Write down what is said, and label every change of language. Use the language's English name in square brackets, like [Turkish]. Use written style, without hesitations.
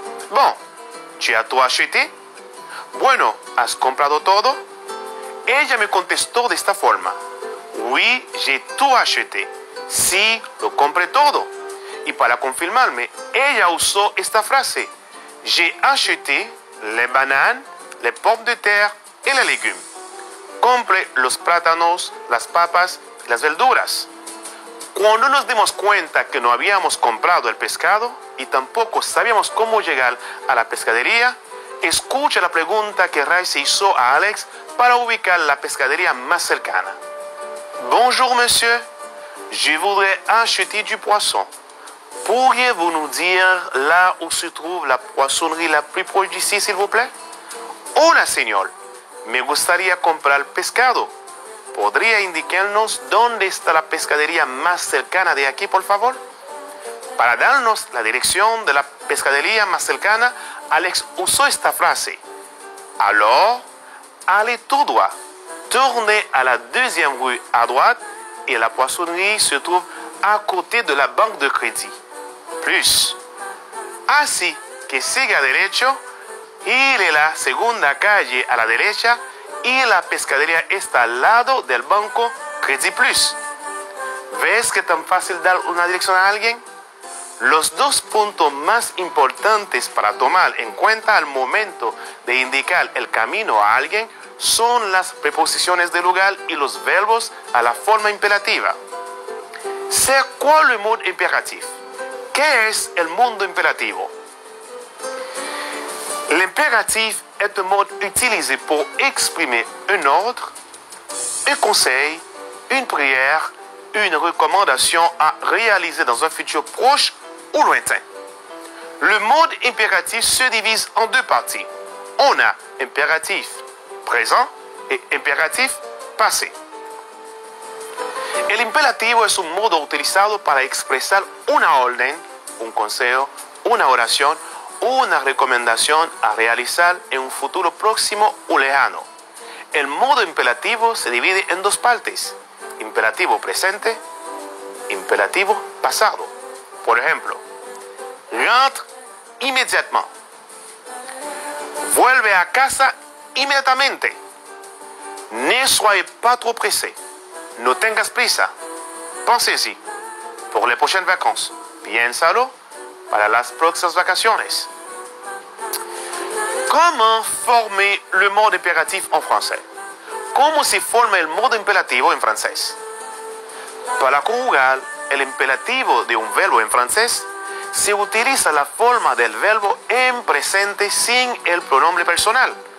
[French] Bon, tu as tout acheté? [Spanish] Bueno, ¿has comprado todo? Ella me contestó de esta forma. [French] Oui, j'ai tout acheté. [Spanish] Sí, lo compré todo. Y para confirmarme, ella usó esta frase. [French] J'ai acheté les bananes, les pommes de terre et les légumes. [Spanish] Compré los plátanos, las papas y las verduras. Cuando nos dimos cuenta que no habíamos comprado el pescado y tampoco sabíamos cómo llegar a la pescadería, escucha la pregunta que Raisi hizo a Alex para ubicar la pescadería más cercana. [French] Bonjour, monsieur. Je voudrais acheter du poisson. Pourriez-vous nous dire là où se trouve la poissonnerie la plus proche d'ici, s'il vous plaît? [Spanish] Hola, señor. Me gustaría comprar pescado. ¿Podría indicarnos dónde está la pescadería más cercana de aquí, por favor? Para darnos la dirección de la pescadería más cercana, Alex usó esta frase. [French] Alors, allez tout droit. Tournez à la deuxième rue à droite et la poissonnerie se trouve à côté de la banque de crédit. Plus. [Spanish] Así que siga derecho, gire la segunda calle a la derecha y la pescadería está al lado del banco Credit Plus. ¿Ves que tan fácil dar una dirección a alguien? Los dos puntos más importantes para tomar en cuenta al momento de indicar el camino a alguien son las preposiciones de lugar y los verbos à la forma impérativa. [French] C'est quoi le mode impératif? [Spanish] ¿Qué es el mode imperativo? [French] L'impératif est un mode utilisé pour exprimer un ordre, un conseil, une prière, une recommandation à réaliser dans un futur proche ou lointain. Le mode impératif se divise en deux parties. On a impératif présent et impératif passé. [Spanish] El imperativo es un modo utilizado para expresar una orden, un consejo, una oración, una recomendación a realizar en un futuro próximo o lejano. El modo imperativo se divide en dos partes: imperativo presente, imperativo pasado. Por ejemplo, [French] rentre immédiatement. [Spanish] Vuelve a casa inmediatamente. [French] Ne soyez pas trop pressé. [Spanish] No tengas prisa. [French] Pensez-y. Pour les prochaines vacances. [Spanish] Piénsalo para las próximas vacaciones. [French] Comment former le mode impératif en français? [Spanish] ¿Cómo se forma el modo imperativo en francés? Para conjugar el imperativo de un verbo en francés, se utiliza la forma del verbo en presente sin el pronombre personal.